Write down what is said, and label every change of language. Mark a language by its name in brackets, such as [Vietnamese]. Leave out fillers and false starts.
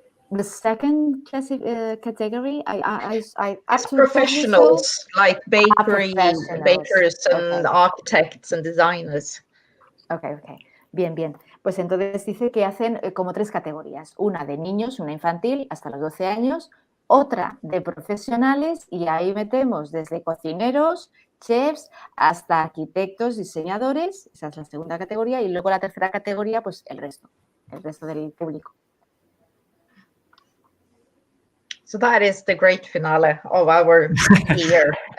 [English] The second category, As professionals, like bakers and architects and designers. [Spanish] Okay. Bien. Pues entonces dice que hacen como 3 categorías. Una de niños, una infantil, hasta los 12 años. Otra de profesionales, y ahí metemos desde cocineros, chefs, hasta arquitectos, diseñadores. Esa es la segunda categoría. Y luego la tercera categoría, pues el resto del público. [English] So that is the great finale of our year.